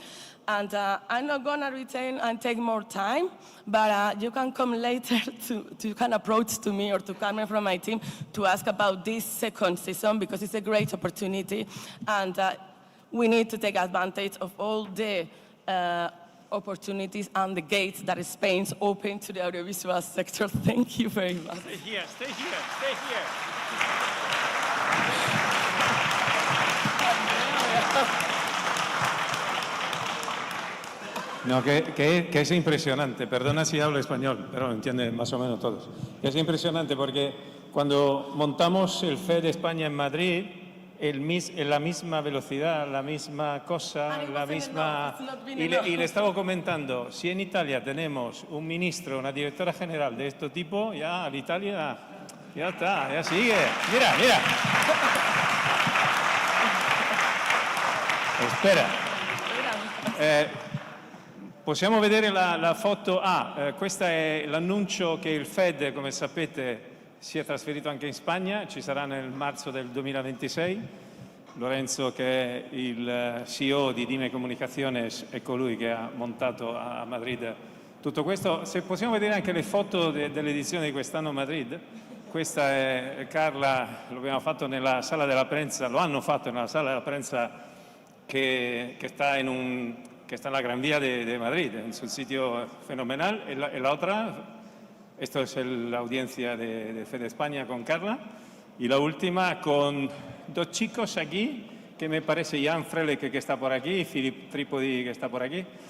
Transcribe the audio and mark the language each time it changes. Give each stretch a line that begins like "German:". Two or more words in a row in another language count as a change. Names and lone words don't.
English: And I'm not gonna retain and take more time, but you can come later you can approach to me or to Carmen from my team to ask about this second season, because it's a great opportunity, and we need to take advantage of all the opportunities and the gates that Spain's open to the audiovisual sector. Thank you very much. Stay here, stay here, stay here.
Spanish: No, que es impresionante, perdona si hablo español, pero lo entienden más o menos todos. Es impresionante porque cuando montamos el FED España en Madrid, la misma velocidad, la misma cosa, la misma... Y le estaba comentando, si en Italia tenemos un ministro, una directora general de este tipo, ya l'Italia ya está, ya sigue. Mira, mira. Espera.
Italian: Possiamo vedere la foto? Questo è l'annuncio che il FED, come sapete, si è trasferito anche in Spagna, ci sarà nel marzo del 2026. Lorenzo, che è il CEO di Dime Comunicaciones, è colui che ha montato a Madrid tutto questo. Se possiamo vedere anche le foto dell'edizione di quest'anno a Madrid. Questa è Carla, lo abbiamo fatto nella sala della prensa, lo hanno fatto nella sala della prensa
Spanish: que está en la Gran Vía de Madrid, en su sitio fenomenal. Y la otra, esto es la audiencia de Fede España con Carla. Y la última con dos chicos aquí, que me parece Jan Frelek, que está por aquí, Filip Tripodi, que está por aquí.